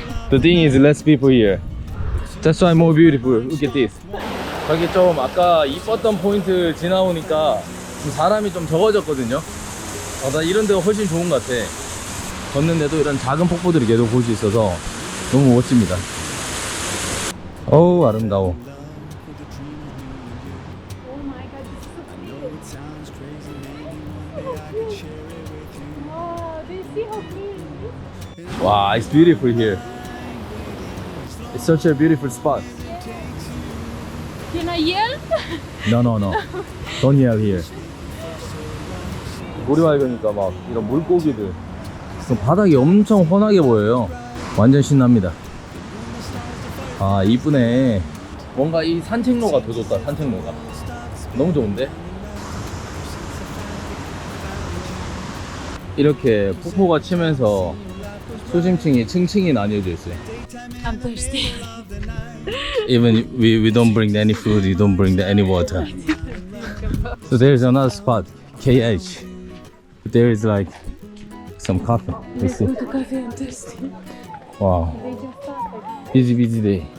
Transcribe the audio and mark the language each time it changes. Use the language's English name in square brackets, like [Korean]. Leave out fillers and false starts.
[English] The thing is less people here. That's why more beautiful. Look at this. [Korean] 저기 좀 아까 이뻤던 포인트 지나오니까 좀 사람이 좀 적어졌거든요. 나 이런 데가 훨씬 좋은 것 같아. 걷는데도 이런 작은 폭포들이 계속 볼 수 있어서 너무 멋집니다. 어우, 아름다워. [English] Oh my god, this is so cute. Wow, do you see how clean it is? Wow, it's beautiful here. It's such a beautiful spot. Can I yell? No. Don't yell here. [Korean] 물이 맑으니까 막 이런 물고기들. 바닥이 엄청 훤하게 보여요. 완전 신납니다. 아, 이쁘네. 뭔가 이 산책로가 더 좋다. 산책로가 너무 좋은데? 이렇게 폭포가 치면서 수심층이 층층이 나뉘어져 있어요. [English] I'm thirsty. Even we don't bring any food, we don't bring any water. So there's another spot, KH. There is like some coffee. Let's see. Go to cafe, I'm thirsty. Wow, They just started. busy day.